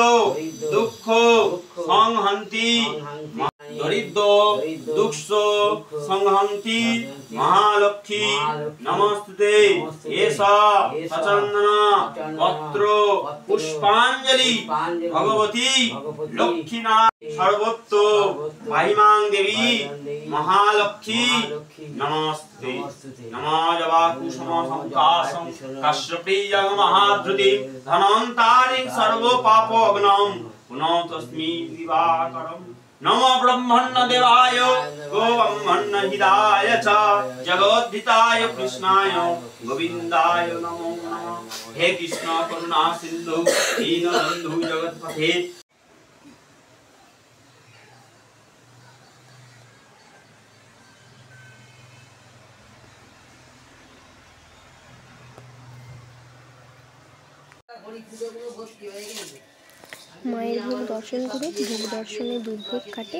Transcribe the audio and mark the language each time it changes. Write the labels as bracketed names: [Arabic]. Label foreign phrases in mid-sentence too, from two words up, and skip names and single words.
[Sanskrit] দুঃখ সংহন্তি দরিদ্র দুঃখ সংহন্তি মহালক্ষ্মী নমস্তুতে এষ সচন্দন পত্র পুষ্পাঞ্জলি ভগবতী লক্ষ্মী সর্বত্র মহিমাং দেবী মহালক্ষ্মী নমস্তে। নমো জবাকুসুম সংকাশং কাশ্যপেয়ং মহাধৃতি ধনন্তারিং সর্ব পাপগ্নং পুনঃ তস্मै দিবাকরম। नमो ब्रह्मण्य देवाय गो ब्रह्मण्य हिताय च जगद्धिताय कृष्णाय गोविन्दाय नमो नमः। हे कृष्ण करुणा सिन्धु दीनबन्धु जगत्पते [Bangla] মায়ের ভোগ দর্শন করে ভোগ দর্শনে দুর্ভোগ কাটে।